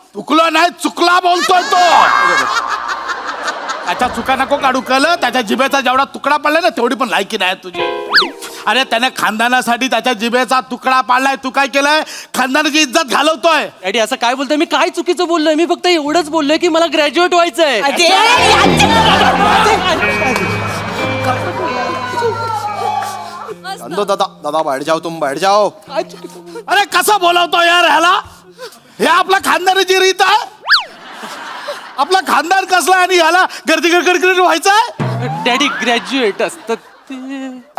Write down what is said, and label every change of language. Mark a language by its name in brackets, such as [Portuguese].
[Marathi] चुकलो नाही, चुकला बोलतोय तो. त्याच्या चुका नको काढू. कळलं? त्याच्या जिभेचा जेवढा तुकडा पडलाय ना, तेवढी पण लायकी नाही तुझी. अरे त्याने खानदानासाठी त्याच्या जिभेचा तुकडा पाडलाय. तू काय केलंय? खानदानाची इज्जत घालवतोय. डॅडी असं काय बोलतोय? मी काय चुकीचं बोललोय? मी फक्त एवढंच बोललोय की मला ग्रॅज्युएट व्हायचंय. [Hindi] जान दो दादा, दादा बैठ जाओ, तुम बैठ जाओ. [Marathi] अरे कसं बोलवतो यार ह्याला? हे आपला खानदानाची रीत आहे. आपला खानदान कसला आणि ह्याला गर्दी गडगड व्हायचंय. डॅडी ग्रॅज्युएट असतं ते.